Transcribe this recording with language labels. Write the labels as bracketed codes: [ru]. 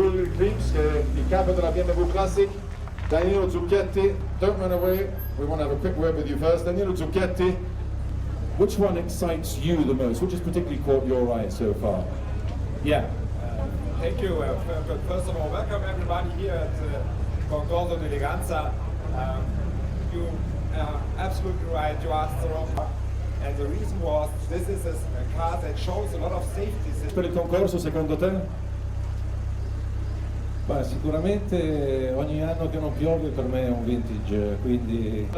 [it] Ulrich Knieps, che è il capo della BMW Classic. [en] Danilo Zucchetti, don't run away, we want to have a quick word with you first. Danilo Zucchetti, which one excites you the most? Which has particularly caught your eye so far? Yeah, thank you. First of all, welcome everybody here at Concorso de Eleganza. You are absolutely right, you asked the wrong one. And the reason was, this is a car that shows a lot of safety. [it] Per il concorso, secondo te? Beh, sicuramente ogni anno che non piove per me è un vintage, quindi...